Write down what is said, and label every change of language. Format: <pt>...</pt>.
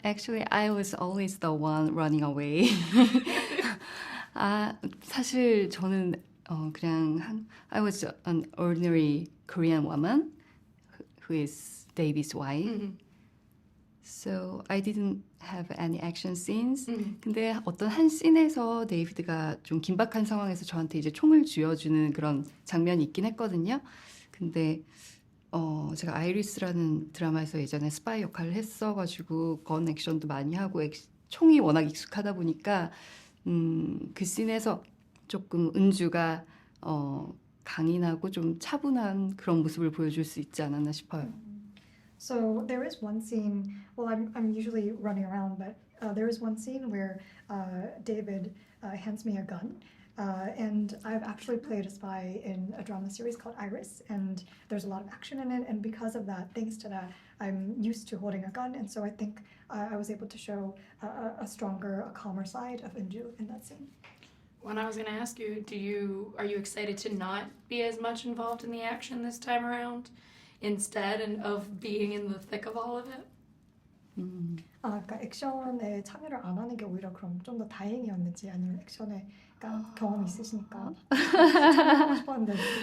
<en>Actually, I was always the one running away.</en> <ko>사실 저는</ko> <en>I was an ordinary Korean woman who is David's wife. Mm-hmm. So I didn't have any action scenes.</en> <ko>근데 어떤 한 씬에서 데이비드가 좀 긴박한 상황에서 저한테 이제 총을 쥐어주는 그런 장면이 있긴 했거든요. 근데 제가 아이리스라는 드라마에서 예전에 스파이 역할을 했어가지고 건 액션도 많이 하고 총이 워낙 익숙하다 보니까 그 씬에서 조금 은주가 강인하고 좀 차분한 그런 모습을 보여줄 수 있지 않았나 싶어요.</ko> <en>So there is one scene, well I'm usually running around, but there is one scene where David hands me a gun. And I've actually played a spy in a drama series called Iris, and there's a lot of action in it, and because of that, thanks to that, I'm used to holding a gun, and so I think I was able to show a stronger, a calmer side of Eunju in that scene. When I was going to ask you, are you excited to not be as much involved in the action this time around, instead of being in the thick of all of it?</en> <ko>그러니까 액션에 참여를 안 하는 게 오히려 그럼 좀 더 다행이었는지 아니면 액션에 경험이 있으시니까 참여하고 싶었는데</ko>